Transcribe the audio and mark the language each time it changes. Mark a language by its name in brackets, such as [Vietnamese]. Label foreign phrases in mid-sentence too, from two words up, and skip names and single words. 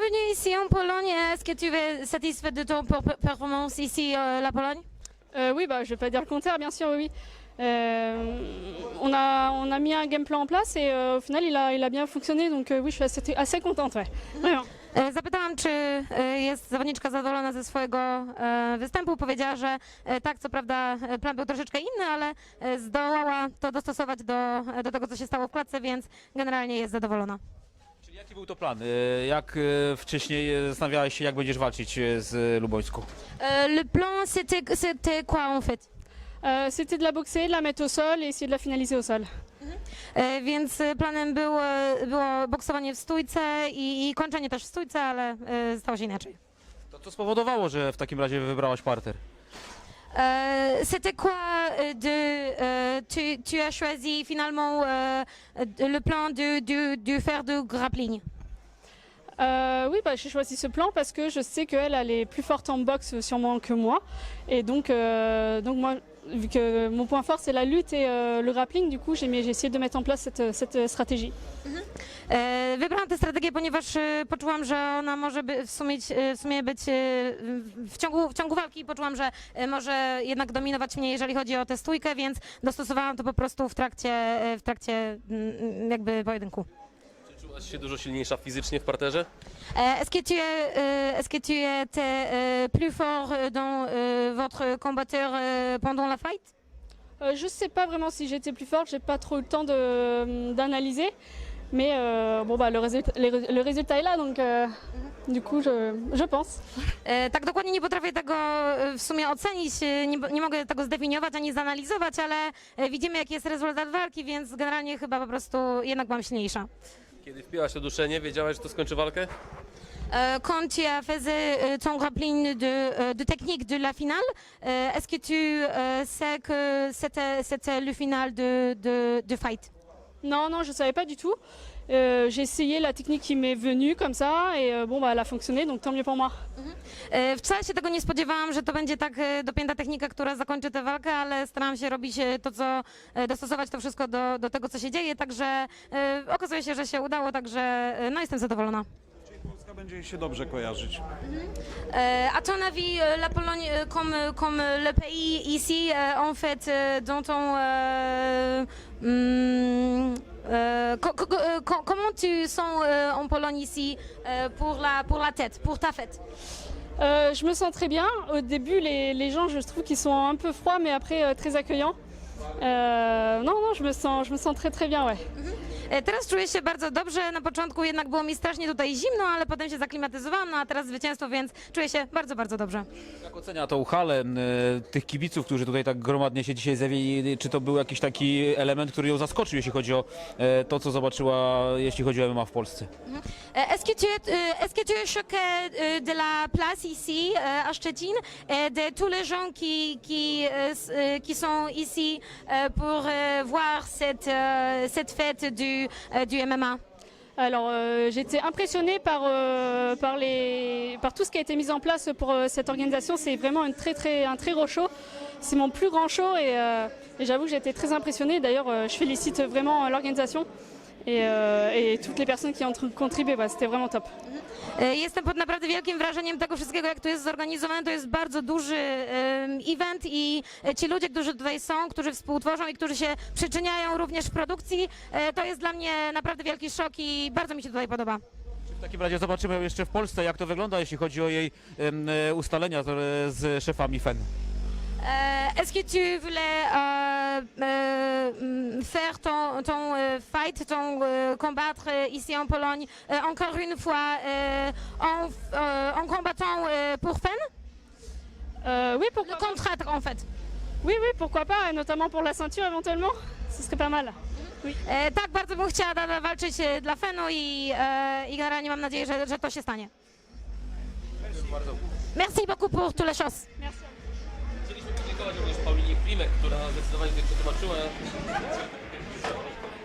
[French] ici en Pologne. Est-ce que tu es satisfait de ton performance ici, la Pologne? Oui, bah, je vais pas dire le contraire, bien sûr, oui. On a mis un [English] game plan [French] en place et au final il a bien fonctionné, donc oui, je suis assez contente, ouais. Vraiment. [Polish] Zapytałam, czy jest zawodniczka zadowolona ze swojego występu. Powiedziała, że tak, co prawda plan był troszeczkę inny, ale zdołała to dostosować do tego, co się stało w klatce, więc generalnie jest zadowolona. Czyli jaki był to plan? Jak wcześniej zastanawiałeś się, jak będziesz walczyć z Lubońską? [French] Le plan, c'était quoi en fait? C'était de la boxer, de la mettre au sol et essayer de la finaliser au sol. [Polish] Więc planem było boksowanie w stójce i kończenie też w stójce, ale stało się inaczej. To co spowodowało, że w takim razie wybrałaś parter? [French] C'était quoi tu as choisi finalement le plan de faire du grappling? Oui, bah, j'ai choisi ce plan parce que je sais qu'elle elle est plus forte en boxe sûrement que moi. Et donc moi, vu que mon point fort c'est la lutte et le grappling, du coup j'ai essayé de mettre en place cette stratégie. [Polish] Wybrałam tę strategię, ponieważ poczułam, że ona może w sumie być w ciągu walki, poczułam, że może jednak dominować mnie, jeżeli chodzi o tę stójkę, więc dostosowałam to po prostu w trakcie jakby pojedynku. Czy czułaś się dużo silniejsza fizycznie w parterze? [French] Est-ce que tu étais plus fort dans votre combatteur pendant la fight? Je sais pas vraiment si j'étais plus forte, j'ai pas trop eu le temps d'analyser. Mais bon, bah, le résultat est là, donc du coup, je pense. [Polish] Tak dokładnie nie potrafię tego w sumie ocenić, nie mogę tego zdefiniować ani zanalizować, ale widzimy jaki jest rezultat walki, więc generalnie chyba po prostu jednak byłam silniejsza. Kiedy wpiłaś to duszenie, wiedziałaś, że to skończy walkę? [French] Quand tu as fait ton grappling de technique de la finale, est-ce que tu sais que c'était le final de fight? Non, je savais pas du tout. J'ai essayé la technique qui m'est venue comme ça et bon, bah, elle a fonctionné, donc tant mieux pour moi. [Polish] Wcale się tego nie spodziewałam, że to będzie tak dopięta technika, która zakończy tę walkę, ale starałam się robić to, co dostosować to wszystko do tego, co się dzieje, także okazuje się, że się udało, także no jestem zadowolona. Polska będzie jej się dobrze kojarzyć. [French] À ton avis, la Pologne, comme le pays ici, en fait, dont on, comment tu sens en Pologne ici pour la tête, pour ta fête? Je me sens très bien. Au début, les gens, je trouve qu'ils sont un peu froids, mais après très accueillants. Non, je me sens très très bien, ouais. [Polish] Teraz czuję się bardzo dobrze. Na początku jednak było mi strasznie tutaj zimno, ale potem się zaklimatyzowałam, no a teraz zwycięstwo, więc czuję się bardzo, bardzo dobrze. Jak ocenia tą halę, tych kibiców, którzy tutaj tak gromadnie się dzisiaj zjawili? Czy to był jakiś taki element, który ją zaskoczył, jeśli chodzi o to, co zobaczyła, jeśli chodzi o MMA w Polsce? [French] Est-ce que tu es choqué de la place ici à Szczecin et de tous les gens qui sont ici pour voir cette fête du MMA? Alors j'ai été impressionnée par tout ce qui a été mis en place pour cette organisation. C'est vraiment un très gros show. C'est mon plus grand show et j'avoue que j'ai été très impressionnée. D'ailleurs je félicite vraiment l'organisation et toutes les personnes qui ont contribué. Bah, c'était vraiment top. [Polish] Jestem pod naprawdę wielkim wrażeniem tego wszystkiego, jak to jest zorganizowane. To jest bardzo duży event i ci ludzie, którzy tutaj są, którzy współtworzą i którzy się przyczyniają również w produkcji, to jest dla mnie naprawdę wielki szok i bardzo mi się tutaj podoba. W takim razie zobaczymy ją jeszcze w Polsce, jak to wygląda, jeśli chodzi o jej ustalenia z szefami FEN. [French] Est-ce que tu voulais faire ton fight, combattre ici en Pologne encore une fois en combattant pour FEN? Oui, pourquoi Le contre en fait. Oui, pourquoi pas, notamment pour la ceinture éventuellement, ce serait pas mal. Oui. [Polish] Tak, bardzo bym chciała walczyć dla FEN-u i generalnie mam nadzieję, że to się stanie. [French] Merci beaucoup pour toutes les choses. Merci. [Polish] Chcieliśmy podziękować również Paulinie Klimek, która zdecydowanie tutaj przetłumaczyła.